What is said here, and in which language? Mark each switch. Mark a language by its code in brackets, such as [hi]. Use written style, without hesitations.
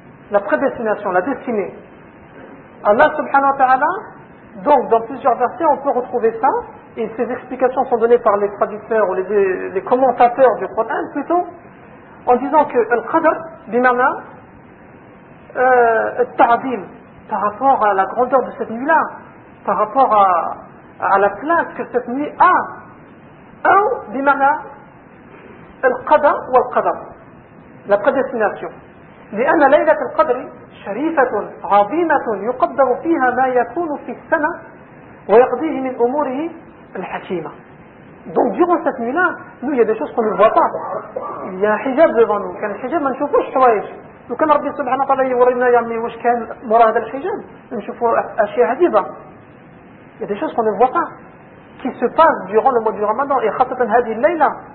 [fr] La prédestination, la destinée. Allah subhanahu wa ta'ala, donc dans plusieurs versets, on peut retrouver ça, et ces explications sont données par les traducteurs ou les commentateurs du Coran plutôt. En disant que Al-Qadr, bimana, التعظيم par rapport à la grandeur de cette nuit-là, par rapport à la place que cette nuit a. Ou, [ar] بمعنى القدر والقدر, [fr] la prédestination. [ar] لأن ليلة القدر شريفة عظيمة يقدر فيها ما يكون في السنة ويقضيه من أموره الحكيمة. [fr] Donc durant cette nuit-là, nous, il y a des choses qu'on ne voit pas. Il y a un hijab devant nous. Quand le hijab, on ne voit pas les choses. Nous, quand Rabbi subhanahu wa ta'ala, il voit les choses qui sont morales de le hijab, on ne voit pas les choses. Il y a des choses qu'on ne voit pas, qui se passent durant le mois du Ramadan, et [ar] khasatan hadi layla.